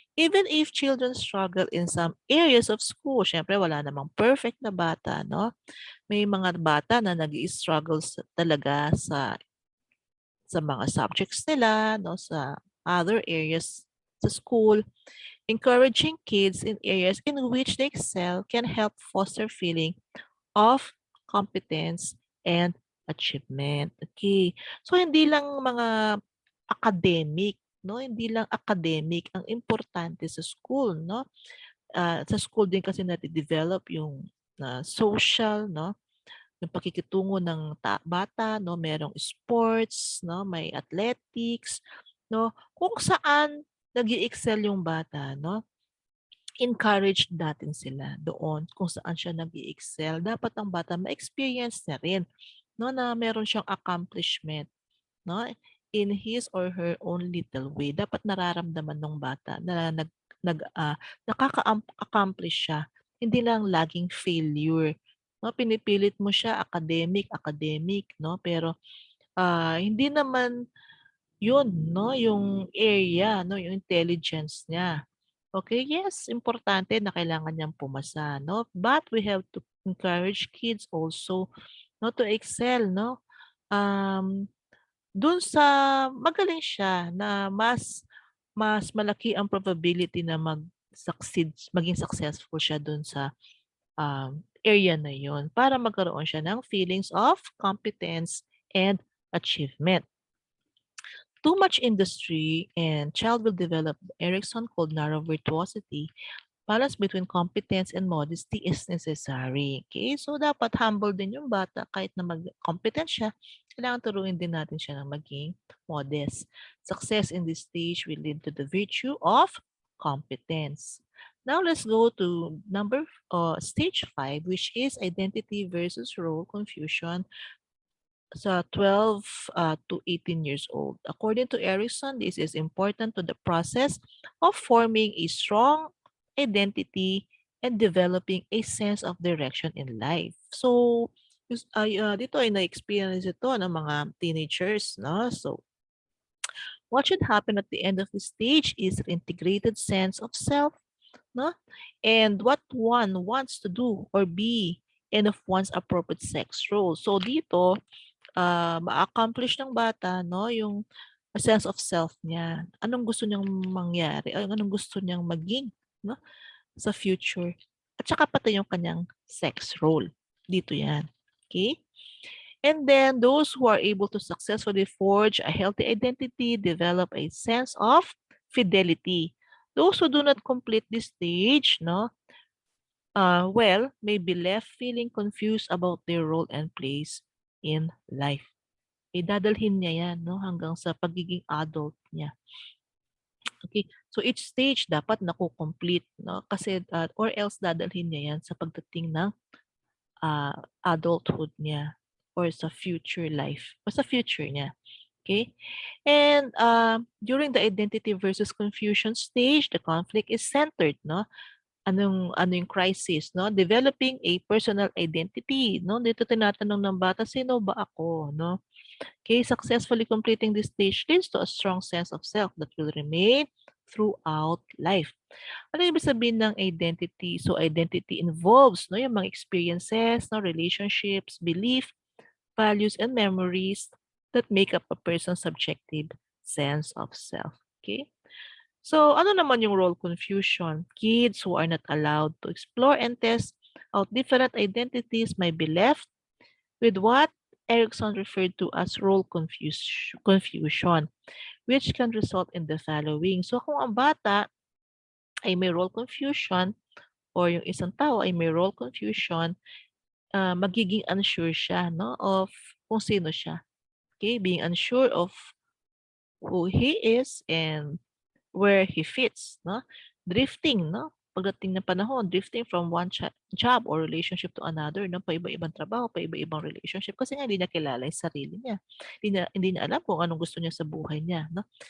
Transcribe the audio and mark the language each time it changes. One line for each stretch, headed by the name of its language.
English: Even if children struggle in some areas of school,
Filipino: syempre wala namang perfect na bata,
English: no?
Filipino: May mga bata na nag-i-struggle talaga sa mga subjects nila, no, sa other areas sa school.
English: Encouraging kids in areas in which they excel can help foster feeling of competence and achievement.
Filipino: Okay. So hindi lang mga academic, no? Hindi lang academic ang importante sa school, no? Sa school din kasi develop yung social, no? Yung pakikitungo ng bata, no? Merong sports, no? May athletics, no? Kung saan nag-i-excel yung bata, no? Encourage natin sila doon kung saan siya nag-i-excel. Dapat ang bata ma-experience na rin, no, na meron siyang accomplishment, no,
English: in his or her own little way.
Filipino: Dapat nararamdaman ng bata na nakaka-accomplish siya. Hindi lang laging failure. No, pinipilit mo siya academic, no, pero hindi naman yun, no, yung area, no, yung intelligence niya. Okay, yes, importante na kailangan niyang pumasa, no?
English: But we have to encourage kids also, no, to excel, no?
Filipino: Dun sa magaling siya na mas malaki ang probability na mag-succeed, maging successful siya dun sa area na yun para magkaroon siya ng
English: feelings of competence and achievement. Too much industry and child will develop Erikson called narrow virtuosity. Balance between competence and modesty is necessary. Okay?
Filipino: So, dapat humble din yung bata. Kahit na mag-competent siya, kailangan turuin din natin siya ng maging modest.
English: Success in this stage will lead to the virtue of competence. Now, let's go to stage 5, which is identity versus role confusion sa 12 to 18 years old. According to Erikson, this is important to the process of forming a strong identity and developing a sense of direction in life.
Filipino: So, dito ay na-experience ito ng mga teenagers, no?
English: So, what should happen at the end of the stage is an integrated sense of self, no? And what one wants to do or be and of one's appropriate sex role.
Filipino: So, dito, ma-accomplish ng bata, no, yung sense of self niya. Anong gusto niyang mangyari, anong gusto niyang maging, no, sa future. At saka pati yung kanyang sex role. Dito yan. Okay?
English: And then those who are able to successfully forge a healthy identity develop a sense of fidelity. Those who do not complete this stage, no, may be left feeling confused about their role and place in life.
Filipino: Dadalhin niya yan, no, hanggang sa pagiging adult niya. Okay, so each stage dapat nakukomplete, no, kasi or else dadalhin niya yan sa pagdating ng adulthood niya or sa future life or sa future niya. Okay?
English: And during the identity versus confusion stage, the conflict is centered, no?
Filipino: Ano yung crisis, no? Developing a personal identity, no? Dito tinatanong ng bata, sino ba ako, no?
English: Okay, successfully completing this stage leads to a strong sense of self that will remain throughout life.
Filipino: Ano ibig sabihin ng identity?
English: So identity involves, no, yung mga experiences, no, relationships, belief, values, and memories that make up a person's subjective sense of self. Okay?
Filipino: So, ano naman yung role confusion?
English: Kids who are not allowed to explore and test out different identities may be left with what Erikson referred to as role confusion, which can result in the following.
Filipino: So, kung ang bata ay may role confusion or yung isang tao ay may role confusion, magiging unsure siya, no, of kung sino siya. Okay?
English: Being unsure of who he is and where he fits, no? Drifting, no?
Filipino: Pagdating ng panahon,
English: drifting from one job or relationship to another, no?
Filipino: Paiba-ibang trabaho, paiba-ibang relationship kasi nga hindi niya kilala yung sarili niya. Hindi niya alam kung anong gusto niya sa buhay niya, no?